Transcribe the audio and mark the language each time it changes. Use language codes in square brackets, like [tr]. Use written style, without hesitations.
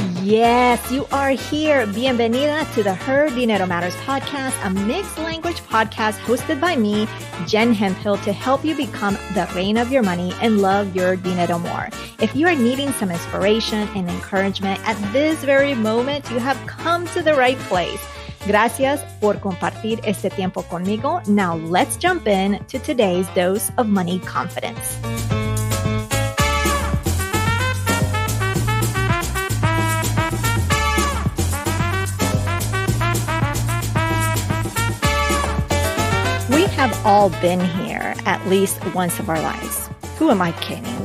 [en] Yes, you are here. Bienvenida to the Her Dinero Matters podcast, a mixed language podcast hosted by me, Jen Hemphill, to help you become the reina of your money and love your dinero more. If you are needing some inspiration and encouragement at this very moment, you have come to the right place. [es] Gracias por compartir este tiempo conmigo. [en] Now let's jump in to today's dose of money confidence. We have all been here at least once of our lives. Who am I kidding?